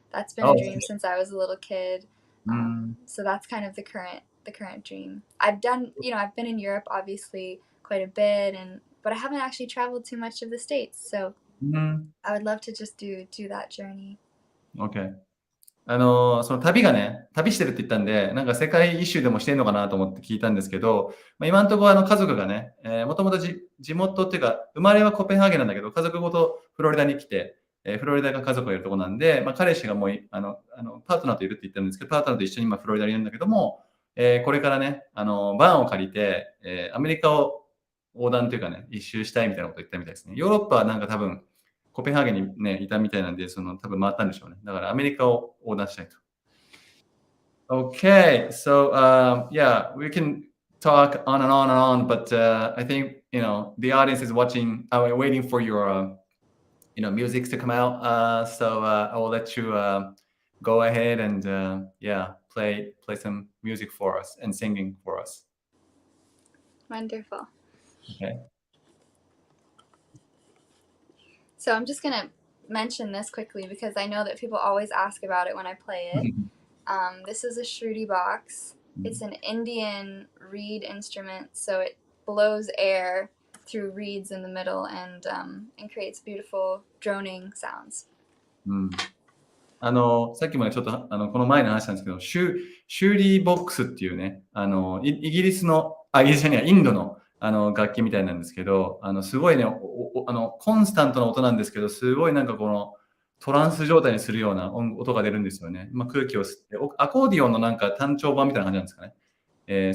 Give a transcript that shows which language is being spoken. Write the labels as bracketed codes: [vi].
[en] That's been a dream since I was a little kid. So that's kind of the current dream. I've been in Europe obviously quite a bit, but I haven't actually traveled too much of the States. So I would love to just do that journey. Okay. [ja] その旅してるって言ったんで、なんか世界一周でもしてんのかなと思って聞いたんですけど、今のところ家族がね、もともと地元っていうか、生まれはコペンハーゲンなんだけど、家族ごとフロリダに来て、フロリダが家族がいるところなんで、彼氏がもうパートナーといるって言ってるんですけど、パートナーと一緒に今フロリダにいるんだけども、これからね、バンを借りて、アメリカを横断というかね、一周したいみたいなことを言ったみたいですね。ヨーロッパはなんか多分、コペンハーゲンにね、いたみたいなんで、多分回ったんでしょうね。だからアメリカを横断したいと。 [en] Okay, so yeah, we can talk on and on and on, but I think the audience is watching, waiting for your music to come out. So I will let you go ahead and yeah, play some music for us and singing for us. Wonderful. Okay. So I'm just gonna mention this quickly because I know that people always ask about it when I play it. This is a Shruti box. It's an Indian reed instrument, so it blows air through reeds in the middle and creates beautiful droning sounds. [ja] さっきもね、ちょっとこの前の話なんですけど、シューリーボックスっていうね、イギリスじゃない、インドの楽器みたいなんですけど、すごいね、コンスタントな音なんですけど、すごいなんかトランス状態にするような音が出るんですよね。空気を吸って、アコーディオンのなんか単調版みたいな感じなんですかね。